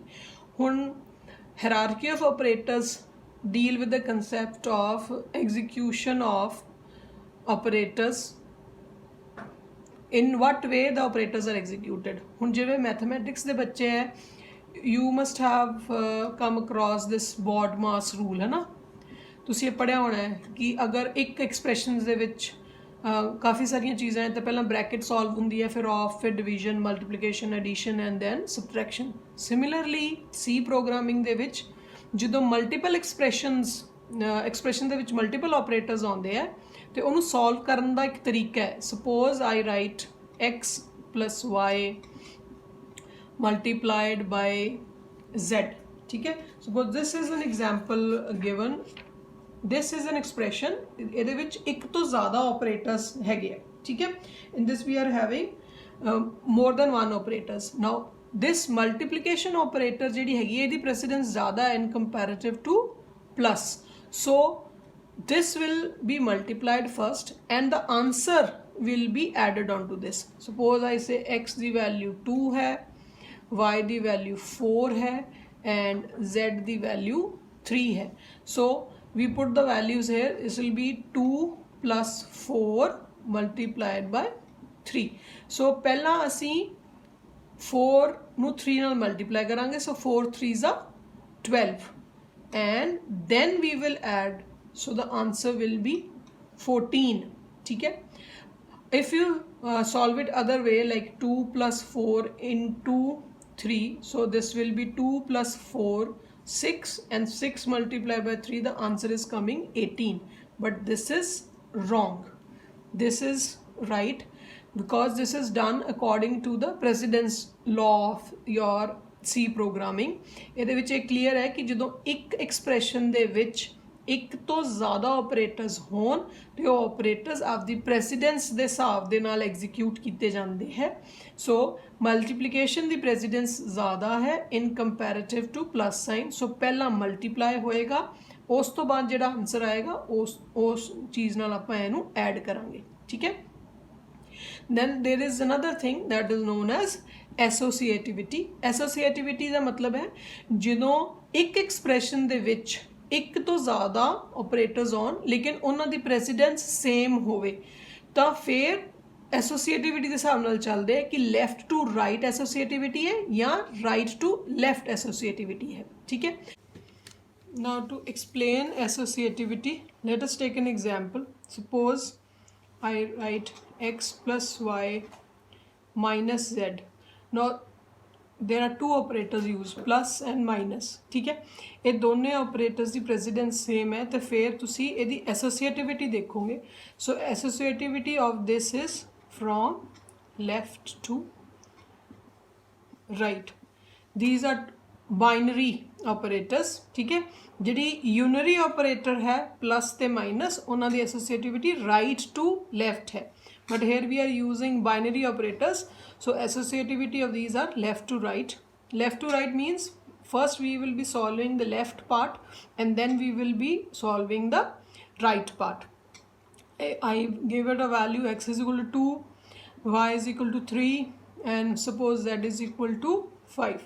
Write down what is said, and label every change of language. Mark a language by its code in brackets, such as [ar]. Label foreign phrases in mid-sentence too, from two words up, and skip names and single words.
[en] Hun hierarchy of operators deal with the concept of execution of operators, in what way the operators are executed. [pa] Hun jive mathematics de bacche hai, [en] you must have come across this BODMAS rule [pa] ਹੈ ਨਾ, ਤੁਸੀ ਯੇ ਪੜ੍ਹਿਆ ਹੋਣਾ ਹੈ ਕਿ ਅਗਰ ਇੱਕ ਐਕਸਪ੍ਰੈਸ਼ਨਸ ਦੇ ਵਿੱਚ ਕਾਫ਼ੀ ਸਾਰੀਆਂ ਚੀਜ਼ਾਂ ਹੈਂ ਤੋ ਪਹਿਲਾ ਬ੍ਰੈਕੇਟ ਸੌਲਵ ਹੁੰਦੀ ਹੈ, ਫਿਰ ਆਫ, ਫਿਰ ਡਿਵੀਜ਼ਨ, ਮਲਟੀਪਲੀਕੇਸ਼ਨ, [en] addition and then subtraction. [pa] ਸਿਮਿਲਰਲੀ ਸੀ ਪ੍ਰੋਗ੍ਰਾਮਿੰਗ ਦੇ ਵਿਚ ਜਦੋਂ ਮਲਟੀਪਲ ਐਕਸਪ੍ਰੈਸ਼ਨ ਦੇ ਵਿੱਚ ਮਲਟੀਪਲ ਆਪਰੇਟਰਸ ਆਉਂਦੇ ਆ ਤੇ ਉਹਨੂੰ ਸੋਲਵ ਕਰਨ ਦਾ ਇੱਕ ਤਰੀਕਾ ਹੈ. [en] suppose I write x plus y multiplied by z, [hi] ठीक है. [en] Suppose this is an example given, this is an expression, [pa] ਇਹਦੇ ਵਿੱਚ ਇੱਕ ਤੋਂ ਜ਼ਿਆਦਾ operators ਹੈਗੇ ਆ, [hi] ठीक है. [en] In this we are having more than one operators. Now this multiplication operator [pa] ਜਿਹੜੀ ਹੈਗੀ ਹੈ ਇਹਦੀ precedence ਜ਼ਿਆਦਾ [en] in comparative to plus, so this will be multiplied first and the answer will be added on to this. Suppose I say [pa] x ਦੀ value 2 है, y ਦੀ value 4 है and z ਦੀ value 3 है. [en] So we put the values here. This will be 2 plus 4 multiplied by 3. [pa] So ਪਹਿਲਾਂ ਅਸੀਂ 4 ਨੂੰ 3 ਨਾਲ ਮਲਟੀਪਲਾਈ ਕਰਾਂਗੇ, [en] so 4 3s are 12 and then we will add, so the answer will be 14, [hi] ठीक है. [en] If you solve it other way, like 2 plus 4 into 3, so this will be 2 plus 4 6 and 6 multiplied by 3, the answer is coming 18. But this is wrong, this is right, because this is done according to the precedence law of your C programming. [pa] ਇਹਦੇ ਵਿੱਚ ਇਹ ਕਲੀਅਰ ਹੈ ਕਿ ਜਦੋਂ ਇੱਕ ਐਕਸਪ੍ਰੈਸ਼ਨ ਦੇ ਵਿੱਚ ਇੱਕ ਤੋਂ ਜ਼ਿਆਦਾ ਆਪਰੇਟਰਸ ਹੋਣ ਤੇ ਉਹ ਆਪਰੇਟਰਸ ਆਪਦੀ ਪ੍ਰੈਸੀਡੈਂਸ ਦੇ ਹਿਸਾਬ ਦੇ ਨਾਲ ਐਗਜ਼ੀਕਿਊਟ ਕੀਤੇ ਜਾਂਦੇ ਹੈ. ਸੋ ਮਲਟੀਪਲੀਕੇਸ਼ਨ ਦੀ ਪ੍ਰੈਸੀਡੈਂਸ ਜ਼ਿਆਦਾ ਹੈ [en] in comparative to plus sign. [pa] ਸੋ ਪਹਿਲਾਂ ਮਲਟੀਪਲਾਈ ਹੋਏਗਾ, ਉਸ ਤੋਂ ਬਾਅਦ ਜਿਹੜਾ ਆਨਸਰ ਆਏਗਾ ਉਸ ਚੀਜ਼ ਨਾਲ ਆਪਾਂ ਇਹਨੂੰ ਐਡ ਕਰਾਂਗੇ, ਠੀਕ ਹੈ. [en] Then there is another thing that is known as associativity. [pa] Associativity ਦਾ ਮਤਲਬ ਹੈ ਜਦੋਂ ਇੱਕ ਐਕਸਪ੍ਰੈਸ਼ਨ ਦੇ ਵਿੱਚ ਇੱਕ ਤੋਂ ਜ਼ਿਆਦਾ ਆਪਰੇਟਰਸ ਆਉਣ ਲੇਕਿਨ ਉਹਨਾਂ ਦੀ [en] precedence same [pa] ਹੋਵੇ ਤਾਂ ਫਿਰ ਐਸੋਸੀਏਟਿਵਿਟੀ ਦੇ ਹਿਸਾਬ ਨਾਲ ਚੱਲਦੇ ਹੈ ਕਿ [en] left to right associativity [pa] ਹੈ ਜਾਂ [en] right to left associativity [pa] ਹੈ, ਠੀਕ ਹੈ. [en] Now to explain associativity, let us take an example. Suppose I write x plus y minus z. Now there are two operators used, plus and minus, [hi] ठीक है. ये दोनों operators की [en] precedence same [hi] है तो फिर तुसी यदि associativity देखोगे. [en] So associativity of this is from left to right. These are binary operators, [pa] ਠੀਕ ਹੈ। ਜਿਹੜੀ [en] unary operator [pa] ਹੈ ਪਲੱਸ ਤੇ ਮਾਈਨਸ, ਉਹਨਾਂ ਦੀ ਐਸੋਸੀਏਟਿਵਿਟੀ [en] right to left [pa] ਹੈ, [en] but here we are using binary operators, so associativity of these are left to right. Left to right means first we will be solving the left part and then we will be solving the right part. I give it a value x is equal to 2, y is equal to 3, and suppose z is equal to 5.